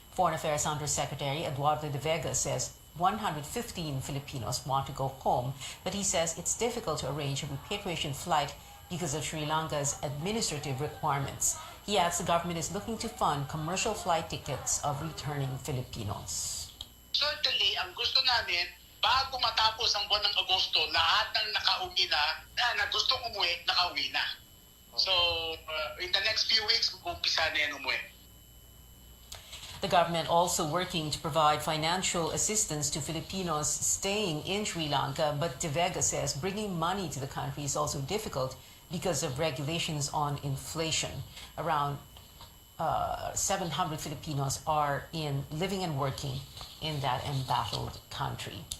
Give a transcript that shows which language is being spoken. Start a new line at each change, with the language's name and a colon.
English: Foreign Affairs Undersecretary Eduardo de Vega says 115 Filipinos want to go home, but he says it's difficult to arrange a repatriation flight because of Sri Lanka's administrative requirements. He adds the government is looking to fund commercial flight tickets of returning Filipinos.
Filipino: Certainly, ang gusto namin, bago matapos ang buwan ng Agosto, lahat ng nakauwi na gustong umuwi, nakauwi na.
English: So, in the next few weeks,
Filipino: mag-umpisa na yan umuwi.
English: The government also working to provide financial assistance to Filipinos staying in Sri Lanka, but De Vega says bringing money to the country is also difficult because of regulations on inflation. Around 700 Filipinos are living and working in that embattled country.